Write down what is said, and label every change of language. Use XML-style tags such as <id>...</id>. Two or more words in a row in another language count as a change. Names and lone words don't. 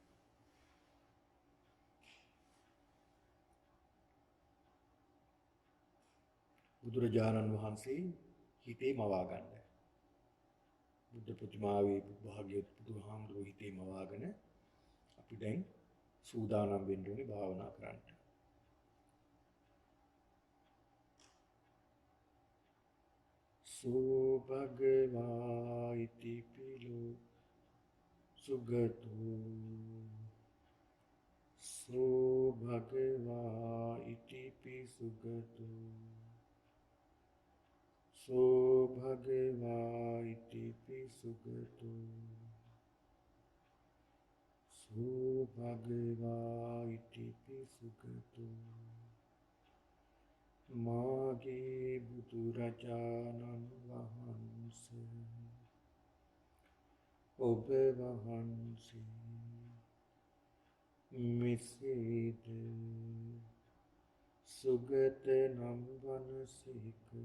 <si>බුදුරජාණන් වහන්සේ හිතේ මවා ගන්න. බුද්ධ ප්‍රතිමාවේ භාග්‍යවත් බුදුහාමුදුරුවෝ හිතේ මවාගෙන අපි දැන් සූදානම් වෙන්න ඕනේ භාවනා කරන්න.</si> <pi>සෝ භගවා ඉති පිලෝ සුගතෝ සෝ භගවා ඉති පිසුගතෝ සෝ භගවා ඉති පිසුගතෝ සෝ භගවා ඉති පිසුගතෝ</pi> <si>මාගේ බුදුරජාණන් වහන්සේ ඔබ වහන්සේ මෙසේද සුගත නම් වනසේක.</si>